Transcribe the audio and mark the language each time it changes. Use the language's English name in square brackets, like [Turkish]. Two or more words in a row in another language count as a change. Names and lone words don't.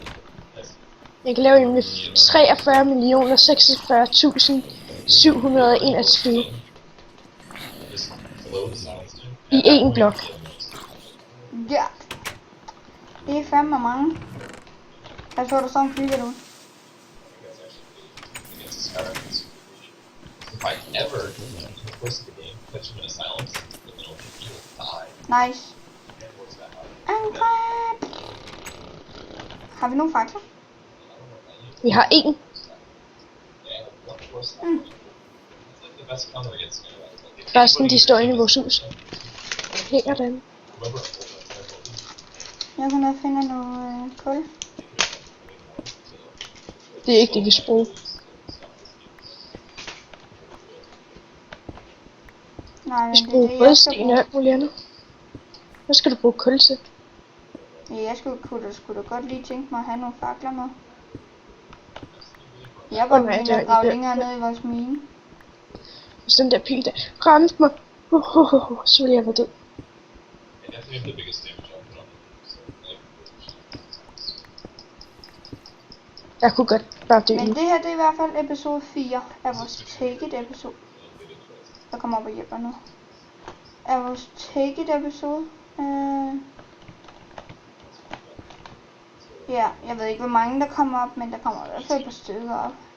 [Danish] Jeg kan lave en med 43.046.721 i én blok. Ja. Det er fandme mange. Jeg så du sådan flyver du. [English] If I ever, in the course of the game, catch him in a silence, then it'll make you die. [Danish] Nice. Angreb! Har vi nogle fakler? Vi har én. [English] Yeah, one force. It's like the best counter against me. [Danish] Resten, de står inde i vores hus. Hænger den. Jeg kan nok finde noget kul. Det er ikke det, vi skal bruge. Nej, Vi men skal det er bruge det, jeg både skal sten og bruge. alt muligt andet. Hvad skal du bruge kul til? Ja, jeg skulle da godt lige tænke mig at have nogle fakler med. Jeg var begyndt at grave længere ned i vores mine. Hvis den der pil der ramte mig, så ville jeg være død. [English] And definitely the biggest damage I'll put on him. So, like, [Danish] Jeg kunne godt bare dø Men nu. det her, det er i hvert fald episode 4 af vores Take It episode. Jeg kommer op og hjælper nu. Af vores Take It episode. Ja, jeg ved ikke hvor mange der kommer op, men der kommer i hvert fald et par stykker op.